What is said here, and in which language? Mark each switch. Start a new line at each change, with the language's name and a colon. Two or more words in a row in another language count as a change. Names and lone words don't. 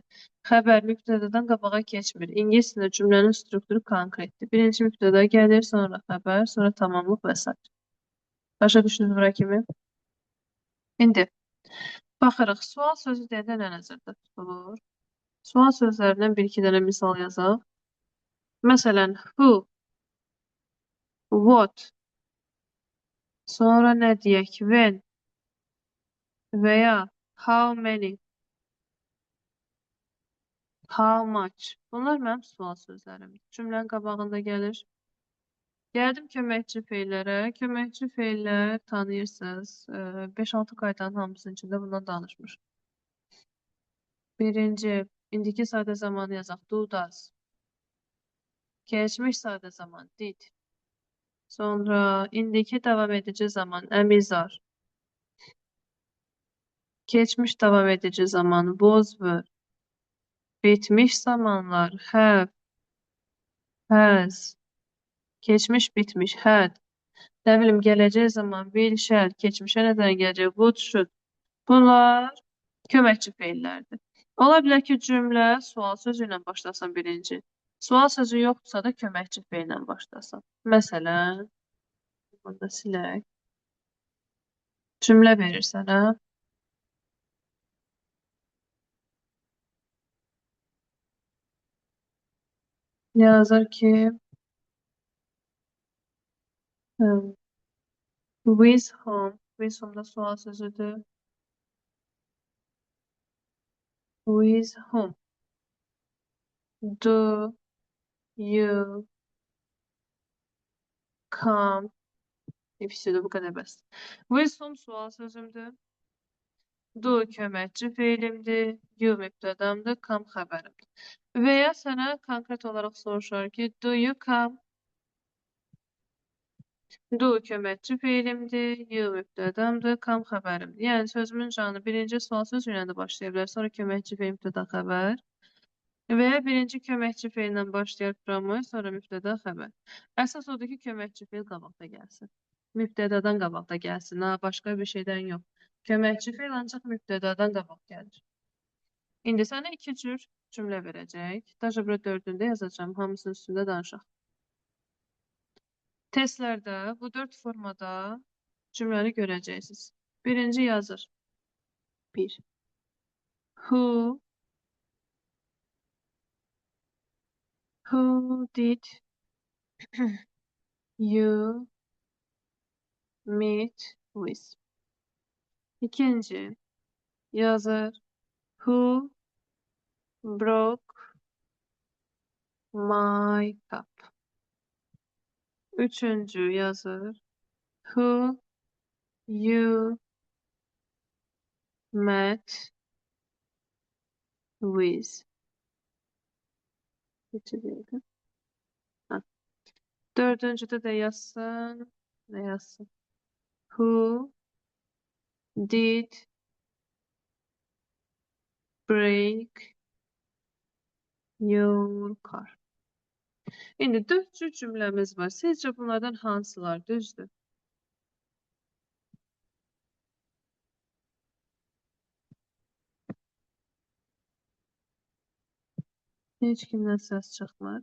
Azerbaijani: Xəbər mübtədadan qabağa keçmir. İngiliscədə cümlənin strukturu konkretdir. Birinci mübtəda gəlir, sonra xəbər, sonra tamamlıq və s. Başa düşdünüz bura kimi? İndi baxırıq. Sual sözü deyəndə nə nəzərdə tutulur? Sual sözlərindən bir-iki dənə misal yazaq. Məsələn,
English: who, what,
Azerbaijani: sonra nə deyək?
English: When
Azerbaijani: və ya
English: how many, how much.
Azerbaijani: Bunlar mənim sual sözlərimdir. Cümlənin qabağında gəlir. Gəldim köməkçi feillərə. Köməkçi feillər tanıyırsınız. 5-6 qaydanın hamısının içində bundan danışmış. Birinci, indiki sadə zamanı yazaq.
English: Do, does.
Azerbaijani: Keçmiş sadə zaman. Did. Sonra indiki davam edici zaman.
English: Am, is, are.
Azerbaijani: Keçmiş davam edici zaman.
English: Was, were.
Azerbaijani: Bitmiş zamanlar.
English: Have, has.
Azerbaijani: Keçmiş bitmiş. Had. Nə bilim, gələcək zaman.
English: Will, shall.
Azerbaijani: Keçmişə nədən gələcək?
English: Would, should.
Azerbaijani: Bunlar köməkçi feillərdir. Ola bilər ki, cümlə sual sözü ilə başlasın birinci. Sual sözü yoxdursa da köməkçi feillə başlasın. Məsələn, bunu da silək. Cümlə verir sənə. Yazır ki,
English: with whom. With whom
Azerbaijani: da sual sözüdür.
English: With whom do you come?
Azerbaijani: İfisidir, bu qədər bəs.
English: With whom
Azerbaijani: sual sözümdür. Do köməkçi feilimdir. You mübtədamdır. Come xəbərimdir. Və ya sənə konkret olaraq soruşar ki,
English: do you come?
Azerbaijani: Do köməkçi feilimdir. You mübtədamdır. Come xəbərimdir. Yəni sözümün canı birinci sual sözü ilə də başlaya bilər. Sonra köməkçi feil, mübtəda, xəbər. Və ya birinci köməkçi feillə başlayar promoy, sonra mübtəda, xəbər. Əsas odur ki, köməkçi feil qabaqda gəlsin. Mübtədadan qabaqda gəlsin. Başqa bir şeydən yox. Köməkçi feil ancaq mübtədadan qabaq gəlir. İndi sənə iki cür cümlə verəcək. Daca bura 4-ündə yazacağım. Hamısının üstündə danışaq. Testlərdə bu 4 formada cümləni görəcəksiniz. Birinci yazır. 1.
English: Who did you meet with?
Azerbaijani: İkinci yazır.
English: Who broke my cup?
Azerbaijani: Üçüncü yazır.
English: Who you met with?
Azerbaijani: Dördüncüde de yazsın. Ne yazsın?
English: Who did break your car?
Azerbaijani: İndi 4 cür cümləmiz var. Sizcə bunlardan hansılar düzdür? Heç kimdən səs çıxmır.